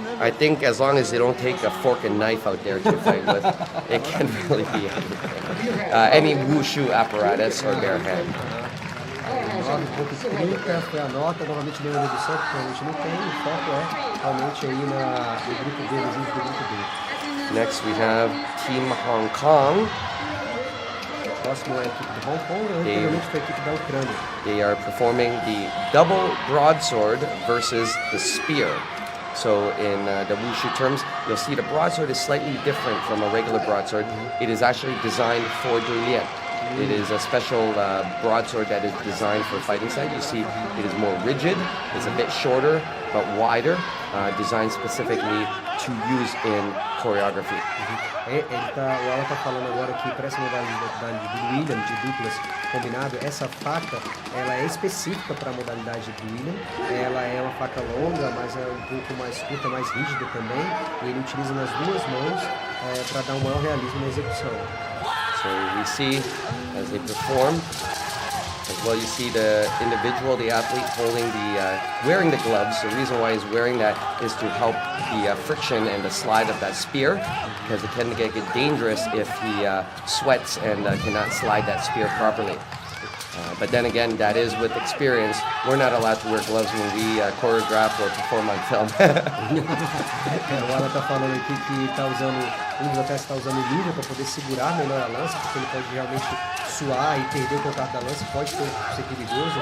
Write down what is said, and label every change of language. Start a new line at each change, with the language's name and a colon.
English: I think as long as they don't take a fork and knife out there to fight with, it can really be anything. Any Wushu apparatus or bare hand.
Portuguese: 9.30 foi a nota, novamente deu uma redução, porque realmente não tem, o foco é realmente aí no grupo B, nos índices do grupo B.
English: Next we have Team Hong Kong.
Portuguese: Próximo é a equipe de Hong Kong, anteriormente foi a equipe da Ucrânia.
English: They are performing the double broadsword versus the spear. So in the Wushu terms, you'll see the broadsword is slightly different from a regular broadsword. It is actually designed for Duilian. It is a special broadsword that is designed for fighting style. You see it is more rigid, it's a bit shorter but wider, designed specifically to use in choreography.
Portuguese: O Alan está falando agora que para essa modalidade de Duilian, de duplas combinado, essa faca ela é específica para a modalidade de Duilian. Ela é uma faca longa, mas é um pouco mais curta, mais rígida também. E ele utiliza nas duas mãos para dar um maior realismo na execução.
English: So we see as they perform, as well you see the individual, the athlete holding wearing the gloves. The reason why he's wearing that is to help the friction and the slide of that spear, because it can get dangerous if he sweats and cannot slide that spear properly. But then again, that is with experience. We're not allowed to wear gloves when we choreograph or perform on film.
Portuguese: O Alan está falando aqui que está usando, um dos atletas está usando luva para poder segurar melhor a lança, porque ele pode realmente suar e perder o contato da lança, pode ser perigoso.